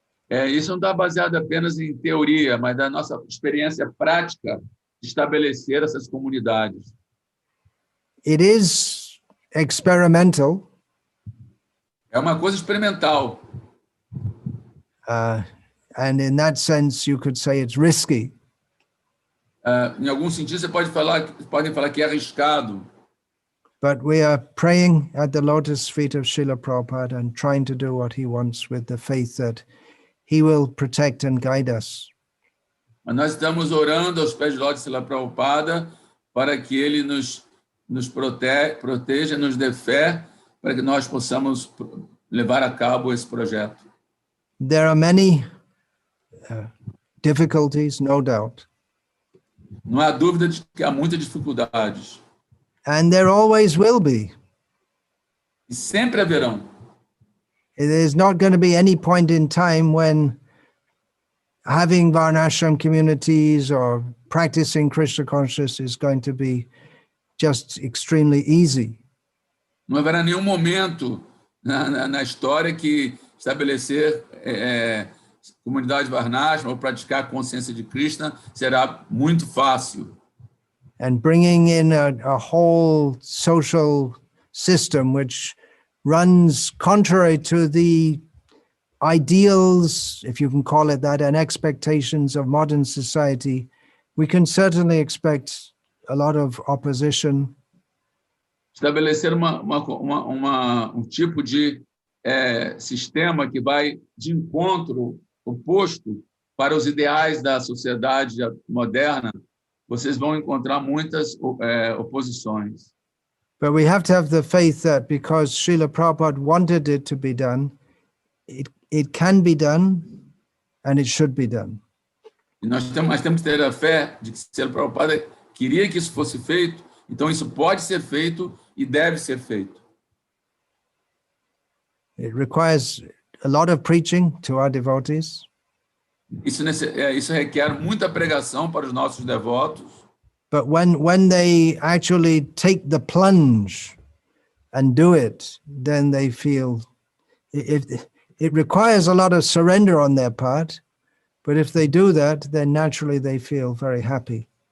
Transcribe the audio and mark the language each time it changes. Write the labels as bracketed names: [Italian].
[Portuguese] Isso não está baseado apenas em teoria, mas da nossa experiência prática de estabelecer essas comunidades. [English] It is experimental. [Portuguese] É uma coisa experimental. [English] And in that sense, you could say it's risky. [Portuguese] Em algum sentido, podem falar que é arriscado. [English] But we are praying at the lotus feet of Srila Prabhupada and trying to do what he wants with the faith that he will protect and guide us. [Portuguese] Mas nós estamos orando aos pés de lótus de Srila Prabhupada para que ele nos proteja, nos dê fé, para que nós possamos levar a cabo esse projeto. [English] There are many difficulties, no doubt. [Portuguese] Não há dúvida de que há muitas dificuldades. [English] And there always will be. [Portuguese] E sempre haverão. [English] There's not going to be any point in time when having Varnashram communities or practicing Krishna consciousness is going to be just extremely easy. [Portuguese] Não haverá nenhum momento na história que estabelecer comunidade Varnashram ou praticar a consciência de Krishna será muito fácil. [English] And bringing in a whole social system which runs contrary to the ideals, if you can call it that, and expectations of modern society, we can certainly expect a lot of opposition. [Portuguese] Estabelecer um tipo de sistema que vai de encontro oposto para os ideais da sociedade moderna, vocês vão encontrar muitas oposições. [English] But we have to have the faith that because Srila Prabhupada wanted it to be done, it can be done and it should be done. [Portuguese] E nós temos que ter a fé de que Srila Prabhupada queria que isso fosse feito, então isso pode ser feito e deve ser feito. [English] It requires a lot of preaching to our devotees. [Portuguese] Isso requer muita pregação para os nossos devotos. [English] But when they actually take the plunge and do it, then they feel it requires a lot of surrender on their part. But if they do that, then naturally they feel very happy.